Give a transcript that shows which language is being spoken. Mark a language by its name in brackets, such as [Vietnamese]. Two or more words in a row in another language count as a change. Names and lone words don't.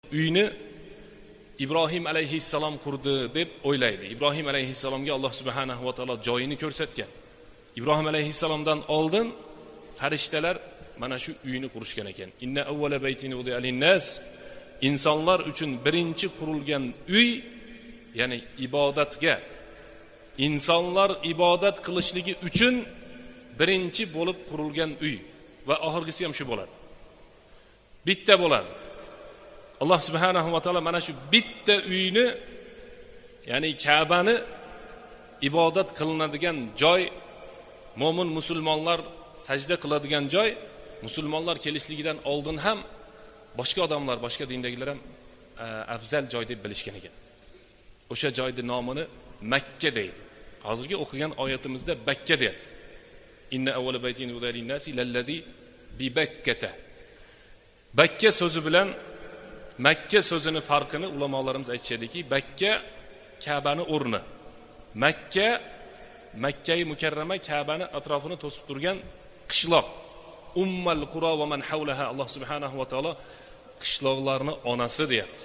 [Uzbek] uyni İbrahim alayhissalom qurdi deb o'ylaydi. İbrahim alayhissalomga Alloh [Arabic] سبحانه وتعالى [Uzbek] joyini ko'rsatgan. İbrahim alayhissalomdan oldin farishtalar mana shu uyni qurishgan ekan. [Arabic] إن أول بيت وضع للناس, [Uzbek] insonlar uchun birinchi qurilgan uy, ya'ni ibodatga, insonlar ibodat qilishligi uchun birinchi bo'lib qurilgan uy va oxirgisi ham shu bo'ladi. Bitta bo'ladi. Alloh [Arabic] سبحانه وتعالى [Uzbek] mana shu bitta uyni, ya'ni Ka'bani ibodat qilinadigan joy, mo'min musulmonlar sajda qiladigan joy, musulmonlar kelishligidan oldin ham boshqa odamlar, boshqa dindagilar ham afzal joy deb bilishgan ekan. O'sha joyning nomini Makka deydi. Hozirgi o'qigan oyatimizda Bakka deyapti. [Arabic] إن أول بيت وضع للناس للذي ببكة. [Uzbek] Bakka so'zi bilan Makka so'zini farqini ulamolarimiz aytishadiki, Bakka Ka'bani o'rni. Makka, Makka-i Mukarrama Ka'bani atrofini to'sib turgan qishloq. [Arabic] أم القرى ومن حولها. الله سبحانه وتعالى [Uzbek] qishloqlarni onasi deyapti.